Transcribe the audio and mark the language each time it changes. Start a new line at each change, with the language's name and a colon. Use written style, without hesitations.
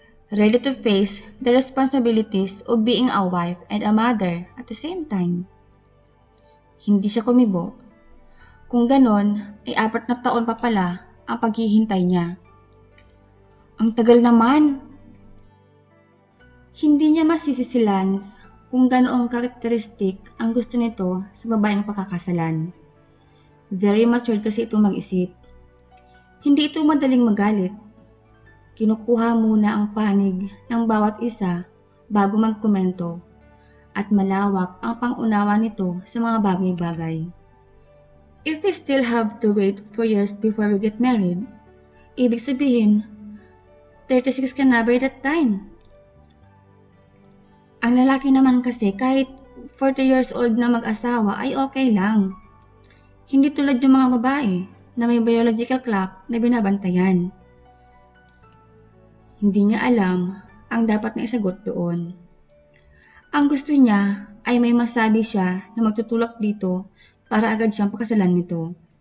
English: Ready to face the responsibilities of being a wife and a mother at the same time.
Filipino: Hindi siya kumibo. Kung ganon, ay 4 na taon pa pala ang paghihintay niya. Ang tagal naman. Hindi niya masisi si Lance kung ganoong karakteristik ang gusto nito sa babaeng pakakasalan.
English: Very matured
Filipino: kasi ito mag-isip. Hindi ito madaling magalit. Kinukuha muna ang panig ng bawat isa bago magkomento at malawak ang pang-unawa nito sa mga bagay-bagay.
English: If we still have to wait 4 years before we get married,
Filipino: ibig sabihin, 36 ka na
English: by that time.
Filipino: Ang lalaki naman kasi kahit 40 years old na mag-asawa ay okay lang. Hindi tulad yung mga babae na may biological clock na binabantayan. Hindi niya alam ang dapat na isagot doon. Ang gusto niya ay may masabi siya na magtutulak dito para agad siyang pakasalan nito.